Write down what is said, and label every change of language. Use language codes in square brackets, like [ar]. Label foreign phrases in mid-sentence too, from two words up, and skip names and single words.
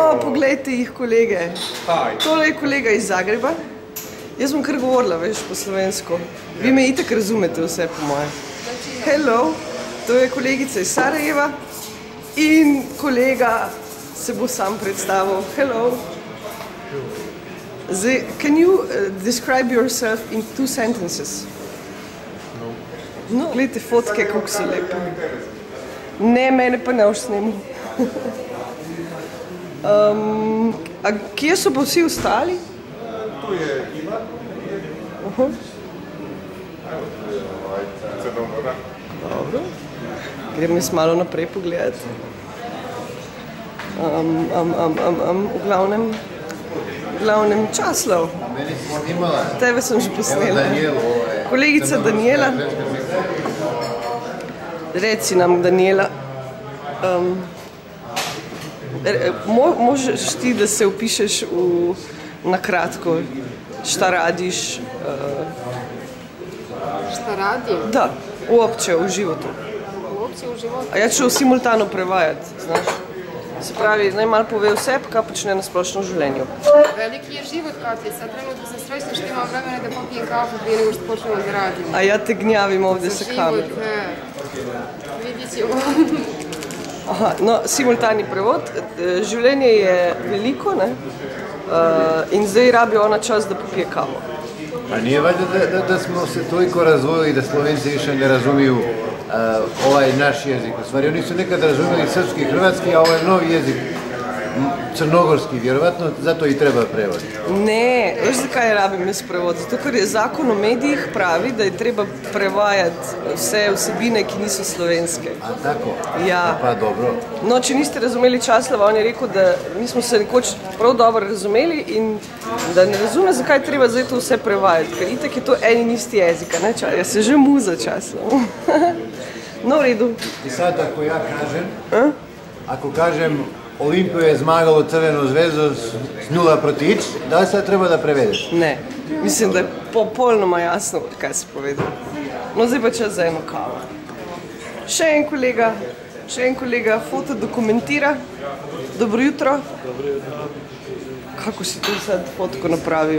[sl] O, poglejte jih, kolege. Tole je kolega iz Zagreba. Jaz bom kar govorila, veš, po slovensko. Vi me itak razumete vse, po moje. Hello. To je kolegica iz Sarajeva. In kolega se bo sam predstavil. Hello. [en] Can you describe yourself in 2 sentences? No. [sl] Gledajte fotke, kako so lepe. Ne, mene pa ne boš snimil. A kje so pa vsi ostali? Tu je Iva. Dobro. Grem jaz malo naprej pogledati. V glavnem Časlav. Tebe sem že posnela. Kolegica Daniela. Reci nam, Daniela. [bs] Možeš ti, da se upišeš na kratko, šta radiš? Šta radim? Da, uopće u životu. Uopće u životu? [sl] A ja ću simultano prevajati, znaš. Se pravi, naj malo pove vse, kaj počne na splošno življenju. [bs] Veliki je život, Katja. Sad trenutno sam srećna što imam vremena da popijem kafu prije nego što počnemo da radimo. A ja te gnjavim ovdje sa kamerom. Za život, vidjet ćemo. [sl] Aha, no, simultani prevod. Življenje je veliko, ne? In zdaj rabi ona čas, da popije kavo. [sr] A nije valjda da smo se toliko razvojili da Slovenci više ne razumiju ovaj naš jezik. U stvari, oni su nekad razumeli srpski i hrvatski, a ovaj novi jezik, crnogorski, vjerovatno, zato i treba prevod. [sl] Ne, veš zakaj rabim jaz prevod? Zato, ker je zakon o medijih pravi, da je treba prevajati vse vsebine, ki niso slovenske. A tako? Ja. Pa dobro. No, če niste razumeli Časlava, on je rekel, da mi smo se nekoč prav dobro razumeli in da ne razume, zakaj treba zdaj to vse prevajati, ker itak je to en in isti jezik, ne? Jaz se že muza Časlav. No, v redu. [sr] I sad ako ja kažem, ako kažem Olimpiju je zmagalo Crvenu zvezdu s 0-x, da li sad treba da prevedeš? [sl] Ne, mislim, da je popolnoma jasno, kaj si povedal. No, zdaj pa čas za eno kavo. Še en kolega fotodokumentira. Dobro jutro. Dobro jutro. [hr] Kako si to sad fotko napravil?